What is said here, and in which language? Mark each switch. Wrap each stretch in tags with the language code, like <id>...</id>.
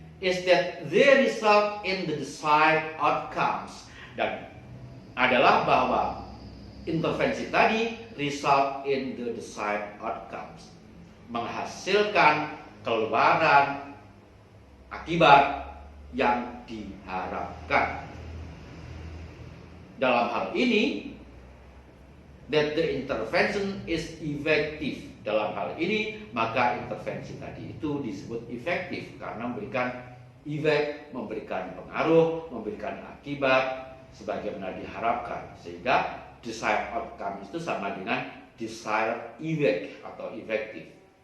<en>is that they result in the desired outcomes.</en> <id>Dan adalah bahwa intervensi tadi</id> <en>result in the desired outcomes,</en> <id>menghasilkan keluaran akibat yang diharapkan. Dalam hal ini,</id> <en>that the intervention is effective.</en> <id>Dalam hal ini, maka intervensi tadi itu disebut efektif karena memberikan efek, memberikan pengaruh, memberikan akibat sebagaimana diharapkan. Sehingga desired outcome itu sama dengan desired effect atau efektif.</id>